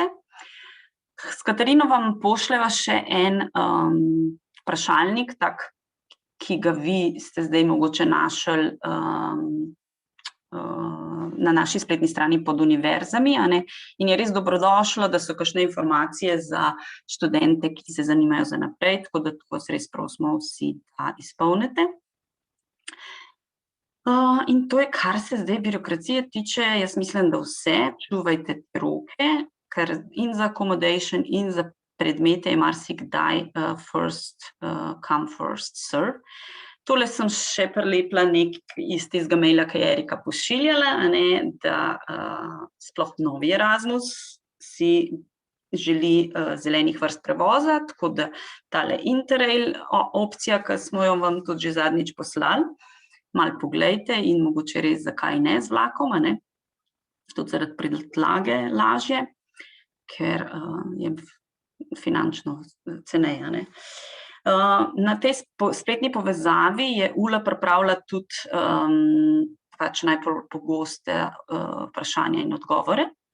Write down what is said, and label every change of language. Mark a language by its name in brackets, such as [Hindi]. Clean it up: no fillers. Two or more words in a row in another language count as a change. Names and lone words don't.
[Slovenian] S Katarino vam pošljeva še en vprašalnik, tak, ki ga vi ste zdaj mogoče našli na naši spletni strani pod univerzami, in je res dobrodošlo, da so kakšne informacije za študente, ki se zanimajo za naprej, tako da vas res prosimo vsi, da izpolnite. In to je, kar se zdaj birokracije tiče, jaz mislim, da vse, čuvajte roke, ker in za accommodation in za predmete je marsikdaj [English] first come, first serve. [Slovenian] Tole sem še prilepila nekaj iz tistega maila, ki je Erika pošiljala, da sploh novi Erasmus si želi zelenih vrst prevoza, tako da tale Interrail opcija, ki smo jo vam tudi že zadnjič poslali, malo poglejte in mogoče res zakaj ne z vlakom, tudi zaradi prtljage lažje, ker je finančno ceneje, Na tej spletni povezavi je UL pripravila tudi najbolj pogoste vprašanja in odgovore.